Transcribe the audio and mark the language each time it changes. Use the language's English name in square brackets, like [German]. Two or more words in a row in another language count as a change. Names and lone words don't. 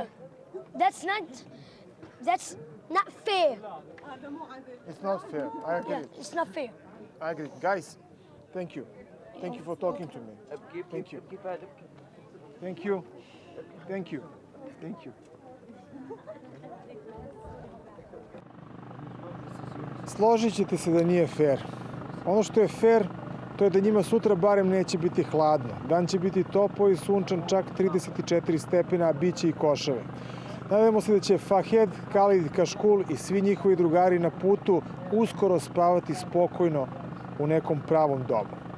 [English] That's not fair. It's not fair. I agree. Yeah, it's not fair. I agree. Guys, thank you. Thank you for talking to me. Thank you. Thank you. Thank you. Thank you. [Bosnian] Složit ćete se da nije fair. Ono što je fair, to je da njima sutra barem neće biti hladno. Dan će biti topao i sunčan, čak 34 stepena, a bit će i košave. Nadamo se da će Fahed, Khalid, Kaškul i svi njihovi drugari na putu uskoro spavati spokojno u nekom pravom domu.